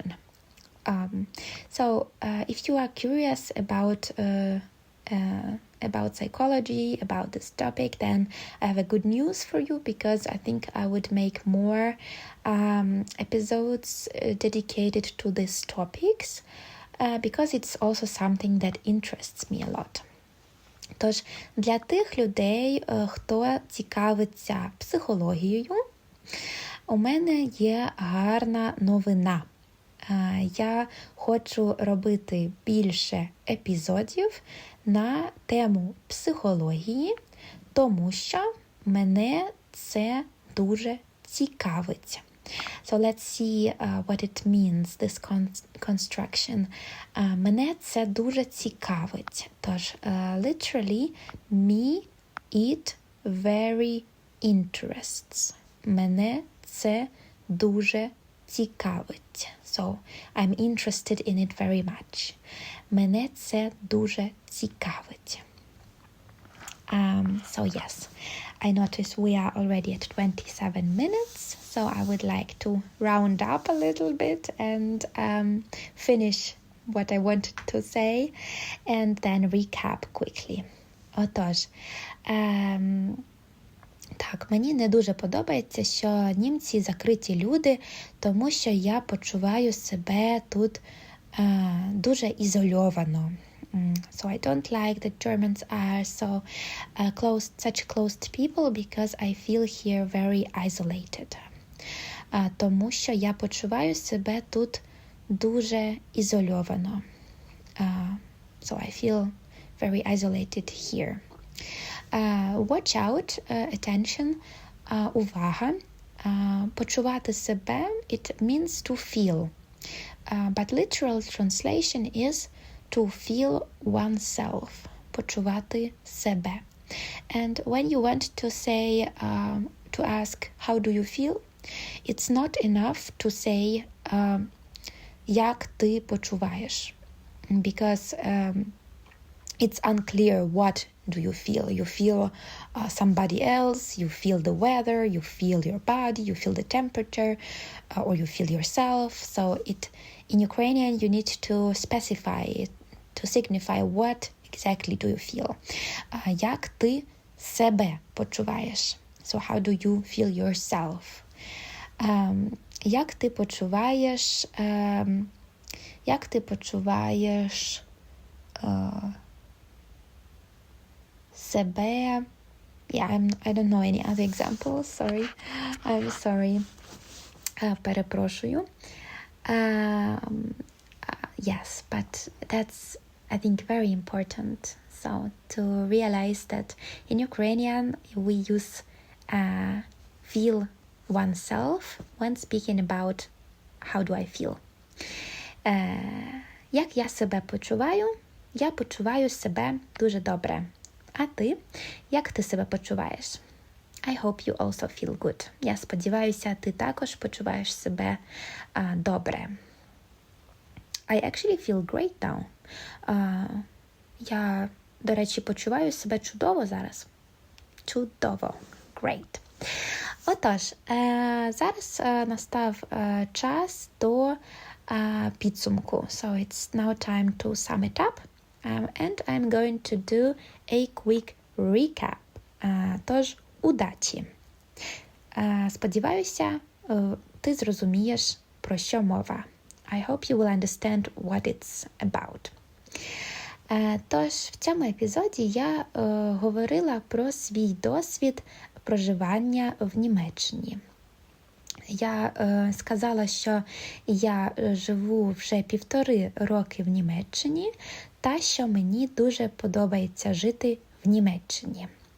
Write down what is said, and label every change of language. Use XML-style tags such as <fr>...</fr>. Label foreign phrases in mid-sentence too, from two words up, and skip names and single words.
<en>So if you are curious about psychology, about this topic, then I have a good news for you, because I think I would make more episodes dedicated to these topics, because it's also something that interests me a lot.</en> <uk>Тож, для тих людей, хто цікавиться психологією, у мене є гарна новина. Я хочу робити більше епізодів на тему психології, тому що мене це дуже цікавить.</uk> <en>So let's see what it means, this construction.</en> <uk>Мене це дуже цікавить. Тож,</uk> <en>literally, me, it very interests.</en> <uk>Мене це дуже цікавить.</uk> <en>So, I'm interested in it very much.</en> <uk>Мене це дуже цікавить.</uk> <en>So yes, I notice we are already at 27 minutes, so I would like to round up a little bit and finish what I wanted to say and then recap quickly.</en> <uk>Отож, так, мені не дуже подобається, що німці закриті люди, тому що я почуваю себе тут дуже ізольовано.</uk> <en>So I don't like that Germans are so such closed people, because I feel here very isolated.</en> <uk>Тому що я почуваю себе тут дуже ізольовано.</uk> <en>So I feel very isolated here. Watch out, attention,</en> <uk>увага. Почувати себе,</uk> <en>it means to feel. But literal translation is to feel oneself.</en> <uk>Почувати себе.</uk> <en>And when you want to say, to ask, how do you feel? It's not enough to say,</en> <uk>як ти почуваєш?</uk> <en>Because it's unclear what do you feel. You feel somebody else, you feel the weather, you feel your body, you feel the temperature, or you feel yourself. So in Ukrainian you need to specify, to signify what exactly do you feel.</en> <uk>Як ти себе почуваєш?</uk> <en>So how do you feel yourself?</en> <uk>Як ти почуваєш себе?</uk> <en>Yeah, I don't know any other examples. Sorry. I'm sorry. Перепрошую. Yes, but that's, I think, very important. So to realize that in Ukrainian we use feel oneself when speaking about how do I feel.</en> <uk>Як я себе почуваю? Я почуваю себе дуже добре. А ти? Як ти себе почуваєш?</uk> <en>I hope you also feel good.</en> <uk>Я сподіваюся, ти також почуваєш себе добре.</uk> <en>I actually feel great now.</en> <uk>Я, до речі, почуваю себе чудово зараз. Чудово. Great. Отож, зараз настав час до підсумку.</uk> <en>So it's now time to sum it up. And I'm going to do a quick recap.</en> <uk>Тож, удачі. Сподіваюся, ти зрозумієш, про що мова.</uk> <en>I hope you will understand what it's about.</en> <uk>Тож, в цьому епізоді я говорила про свій досвід проживання в Німеччині. Я сказала, що я живу вже 1,5 роки в Німеччині, та що мені дуже подобається жити в Німеччині.</uk>